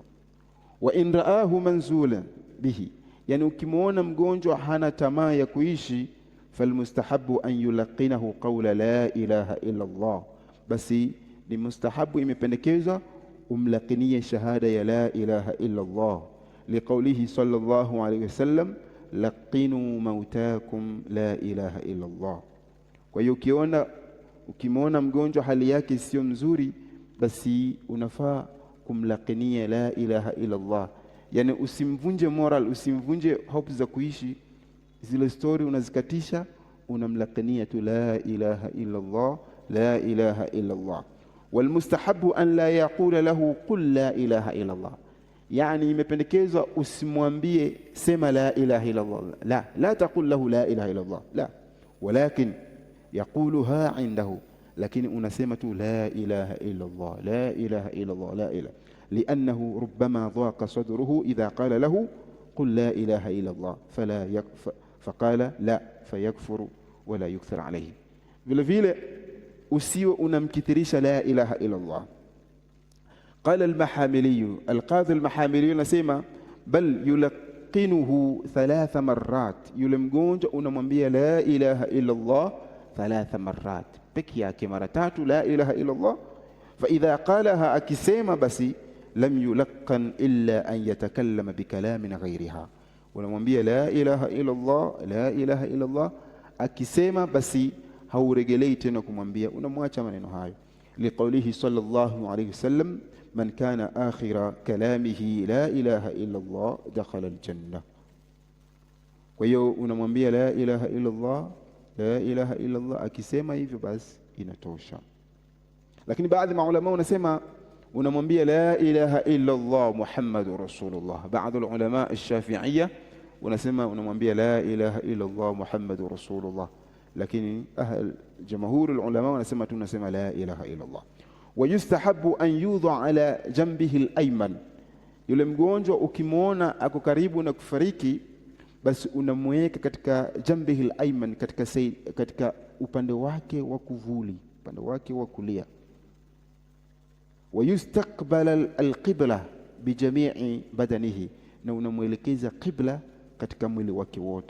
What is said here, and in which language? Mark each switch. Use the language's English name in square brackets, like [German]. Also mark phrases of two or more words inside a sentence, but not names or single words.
[Arabic] وإن رآه منزولا به, [Swahili] yani ukimwona mgonjwa hana tamaa ya kuishi, [Arabic] فالمستحب أن يلقنه قول لا إله إلا الله, [Swahili] basi ni mustahabu, imependekezwa umlaqinie shahada ya [Arabic] لا إله إلا الله لقوله صلى الله عليه وسلم لقنوا موتاكم لا إله إلا الله. [Swahili] Kwa hiyo ukimwona mgonjwa hali yake sio mzuri, basi unafaa kumlaqinia [Arabic] لا إله إلا الله, [Swahili] yani usimvunje moral, usimvunje hope za kuishi, zile story unazikatisha, unamlaqinia tu [Arabic] لا إله إلا الله لا إله إلا الله. والمستحب أن لا يقول له قل لا إله إلا الله, [Swahili] yani imependekezwa usimwambie sema [Arabic] لا إله إلا الله لا تقل له لا إله إلا الله لا ولكن يقولها عنده, [Swahili] lakini unasema tu [Arabic] لا إله إلا الله لا إله إلا الله لا إله لأنه ربما ضاق صدره إذا قال له قل لا إله إلا الله فقال لا فيكفر ولا يكثر عليه. [Swahili] Vile vile usiwe unamkithirisha [Arabic] لا إله إلا الله. قال المحاملي القاضي المحاملي anasema بل يلقنه 3 مرات, [Swahili] yule mgonjwa unamwambia [Arabic] لا إله إلا الله 3 مرات [Swahili] peke yake, mara 3 [Arabic] لا إله إلا الله. فإذا قالها, [Swahili] akisema basi [Arabic] لم يلقن إلا أن يتكلم بكلام غيرها, unamwambia لا إله إلا الله لا إله إلا الله, [Swahili] akisema basi hauregelei tena kumwambia, unamwacha maneno hayo, [Arabic] لقوله صلى الله عليه وسلم من كان آخر كلامه لا إله إلا الله دخل الجنة. [Swahili] Kwa hiyo unamwambia [Arabic] لا إله إلا الله لا إله إلا الله, [Swahili] akisema hivyo basi inatosha. Lakini baadhi maulama wanasema unamwambia [Arabic] لا إله إلا الله محمد رسول الله. [Swahili] Baadhi ulama ash-Shafi'iyya wanasema unamwambia [Arabic] لا إله إلا الله محمد رسول الله, [Swahili] lakini jamhur ulama wanasema tunasema [Arabic] لا إله إلا الله. ويستحب أن يوضع على جنبه الأيمن, [Swahili] yule mgonjwa ukimwona ako karibu na kufariki, basi unamweka katika [Arabic] جنبه الأيمن, [Swahili] katika upande wake wa kuvuli, upande wake wa kulia. [Arabic] ويستقبل القبلة بجميع بدنه, [Swahili] na unamwelekeza qibla katika mwili wake wote.